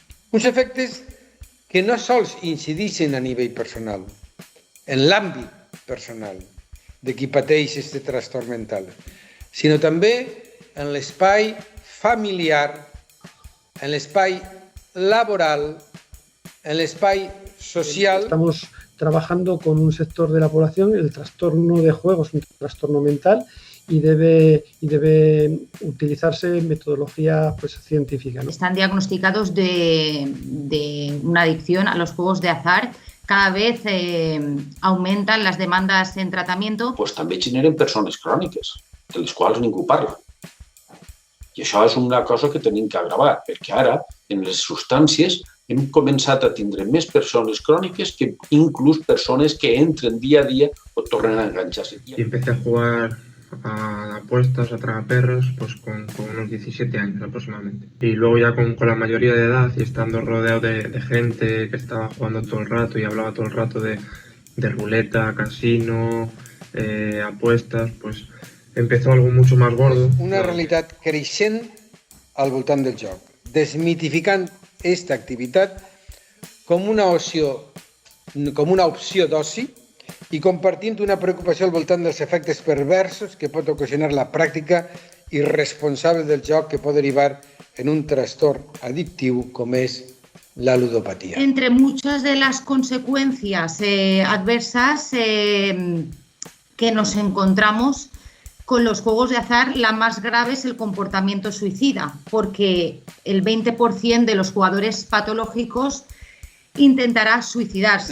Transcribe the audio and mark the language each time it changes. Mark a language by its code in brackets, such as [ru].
[ca] Uns efectes que no sols incideixen a nivell personal, en l'àmbit personal de qui pateix aquest trastorn mental, sinó també en l'espai familiar, en l'espai laboral, en l'espai social. [es] Estamos trabajando con un sector de la población. El trastorno de juego es un trastorno mental y debe utilizarse metodología científica, ¿no? Están diagnosticados de una adicción a los juegos de azar. Cada vez aumentan las demandas en tratamiento. [ca] Pues també generen persones cròniques, de les quals ningú parla. I això és una cosa que tenim que agravar, perquè ara, en les substàncies, hem començat a tindre més persones cròniques que inclús persones que entren día a día o tornen a engancharse. [es] Y empecé a jugar a apuestas, a tragaperras, pues con unos 17 años aproximadamente. Y luego ya con la mayoría de edad y estando rodeado de gente que estaba jugando todo el rato y hablaba todo el rato de ruleta, casino, apuestas, pues empezó algo mucho más gordo. [ca] Una realitat creixent al voltant del joc, desmitificant aquesta activitat com una opció d'oci i compartint una preocupació al voltant dels efectes perversos que pot ocasionar la pràctica irresponsable del joc, que pot derivar en un trastorn addictiu com és la ludopatía. [es] Entre muchas de las consecuencias adversas que nos encontramos con los juegos de azar, la más grave es el comportamiento suicida, porque el 20% de los jugadores patológicos intentará suicidarse.